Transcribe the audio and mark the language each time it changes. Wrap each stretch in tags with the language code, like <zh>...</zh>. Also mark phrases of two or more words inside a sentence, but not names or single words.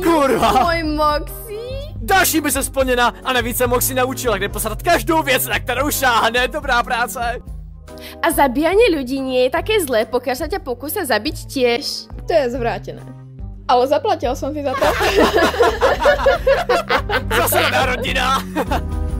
<cs>Kurva!</cs> <sk>Môj Moxie?</sk> <cs>Další by se splněna a navíc se Moxie naučila, kde posadat každou věc, na kterou šáhne. Dobrá práce.</cs> <sk>A zabíjanie ľudí nie je také zlé, pokiaľ sa ťa pokúsia zabiť tiež. To je zvrátené. Ale zaplatil som si za to. Zase rodina.</sk>